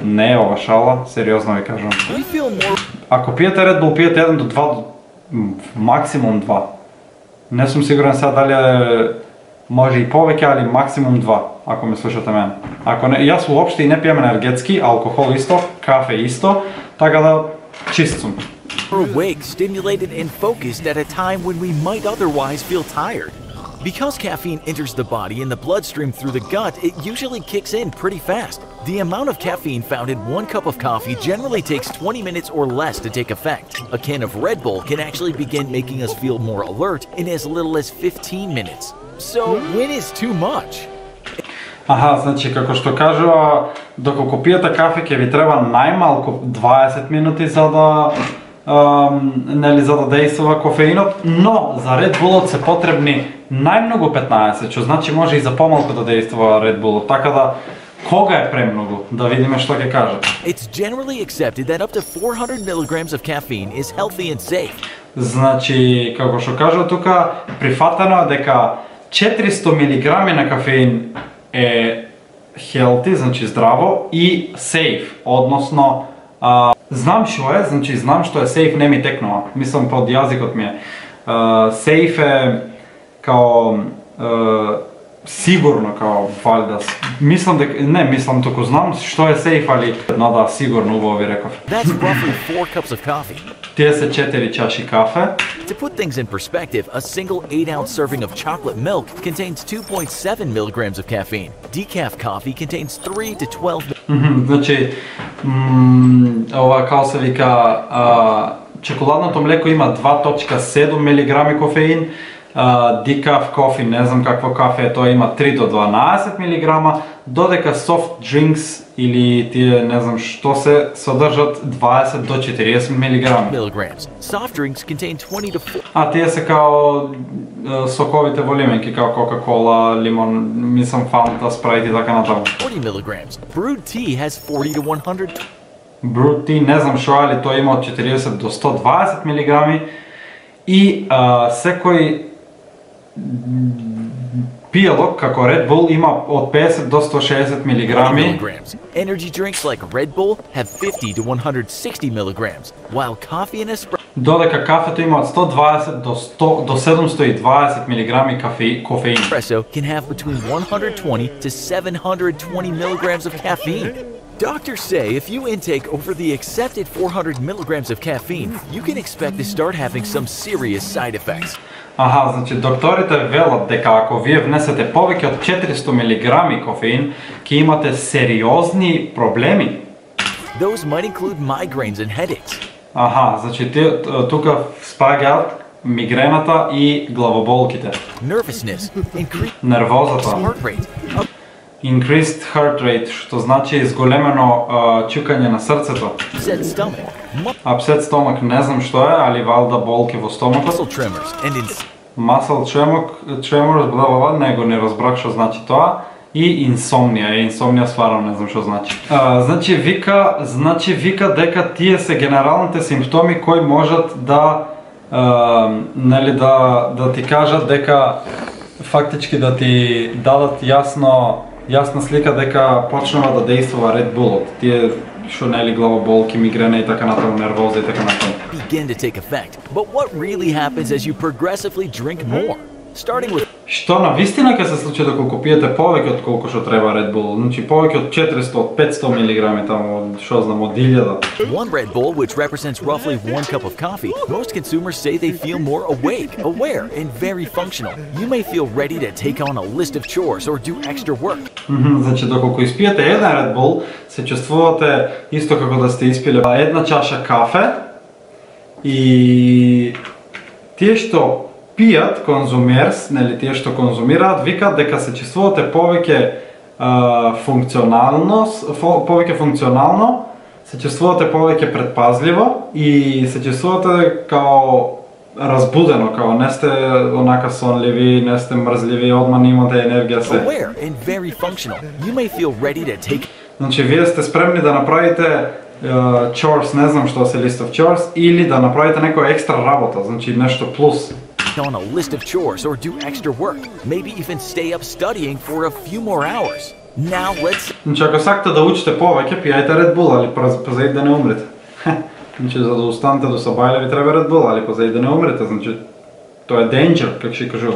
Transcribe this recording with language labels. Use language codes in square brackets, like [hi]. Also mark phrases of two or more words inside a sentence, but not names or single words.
[mk] Не е ова шала, сериозно ви кажам. Ако пиете Ред Бул, пиете 1 до 2, максимум 2. Не сум сигурен сега дали може и повеќе, али максимум 2, ако ме слушате мене. Ако не, јас уопште и не пијам енергетски, алкохол исто, кафе исто, така да чист сум. [en] We're awake, stimulated and focused at a time when we might otherwise feel tired. Because caffeine enters the body and the bloodstream through the gut, it usually kicks in pretty fast. The amount of caffeine found in 1 cup of coffee generally takes 20 minutes or less to take effect. A can of Red Bull can actually begin making us feel more alert in as little as 15 minutes. So, when is too much? [mk] Значи, како што кажува, доколку пиете кафе, ќе ви треба најмалку 20 минути за да дејствува кофеинот, но за Red Bullот се потребни најмногу 15, што значи може и за помалку да дејствува Red Bullот. Така да, кога е премногу? Да видиме што ќе кажат. [en] It's generally accepted that up to 400 milligrams of caffeine is healthy and safe. [mk] Значи, како што кажува тука, прифатено е дека 400 милиграми на кафеин е healthy, значи здраво, и safe, односно знам што е, значи знам што е safe, не ми текнува, мислам под јазикот ми е. Safe е као сигурно, као валјда, мислам дека, не мислам, туку знам што е safe, али да, сигурно, убаво ви реков. [en] That's roughly 4 cups of coffee. [mk] Тие се 4 чаши кафе. [en] To put things in perspective, a single 8-ounce serving of chocolate milk contains 2.7 milligrams of caffeine. Decaf coffee contains 3 to 12. [mk] Значи, ова као се вика, чоколадното млеко има 2.7 милиграми кофеин, decaf кофе, не знам какво кафе е, тоа има 3 до 12 милиграма, додека [en] soft drinks [mk] или тие не знам што се содржат 20 до 40 милиграми. [en] Soft drinks contain 20 to 40. [mk] Тие се као соковите во лименки, као Coca-Cola, лимон, мислам Fanta, Sprite и така натаму. [en] 40 milligrams. Brewed tea has 40 to 100. Brewed tea, [mk] не знам што, али тоа има од 40 до 120 милиграми и секој пијалок како Red Bull има од 50 до 160 милиграми. [en] Energy drinks like Red Bull have 50 to 160 milligrams, while coffee and espresso. [mk] Додека кафето има од 120 до 720 милиграми кофеин. [en] Espresso can have between 120 to 720 milligrams of caffeine. Doctors say if you intake over the accepted 400 milligrams of caffeine, you can expect to start having some serious side effects. [mk] Значи докторите велат дека ако вие внесете повеќе од 400 милиграми кофеин, ќе имате сериозни проблеми. [en] Those might include migraines and headaches. [mk] Значи тука спаѓаат мигрената и главоболките. [en] Nervousness, [mk] нервозата. [en] heart rate, Increased heart rate, [mk] што значи зголемено чукање на срцето. [en] upset stomach, Upset stomach, [mk] не знам што е, али валда болки во стомакот. [en] muscle tremors, and Muscle tremors, [mk] него не разбрах што значи тоа. И инсомнија стварно не знам што значи. Значи вика дека тие се генералните симптоми кои можат да да ти кажат дека фактички да ти дадат јасна слика дека почнува да дејствува Red Bullот. Тие што главоболки, мигрена и така натаму, нервоза и така натаму. [en] begin to take effect. But what really happens as you progressively drink more? Starting with [mk] Што на вистина ќе се случи доколку пиете повеќе од колку што треба Red Bull, значи повеќе од 400, од 500 милиграми таму, што знам, од 1000. [en] one Red Bull, which represents roughly 1 cup of coffee, most consumers say they feel more awake, aware, and very functional. You may feel ready to take on a list of chores or do extra work. [mk] Значи доколку испиете еден Red Bull, се чувствувате исто како да сте испиле една чаша кафе и тие што пијат, конзумерс, нели тие што конзумираат, викаат дека се чувствувате повеќе функционално, се чувствувате повеќе предпазливо и се чувствувате као разбудено, као не сте онака сонливи, не сте мрзливи, одма имате енергија се. [en] Aware and very functional. You may feel ready to take [mk] Значи вие сте спремни да направите chores, не знам што се [en] list of chores, [mk] или да направите некоја екстра работа, значи нешто плюс. [en] on a list of chores or do extra work, maybe even stay up studying for a few more hours. Now let's [mk] Значи ако сакате да учите повеќе, пијајте Red Bull, али пазајте да не умрете. Значи за да останете до сабајле ви треба Red Bull, али пазајте да не умрете, значи тоа е danger, как ќе кажуват.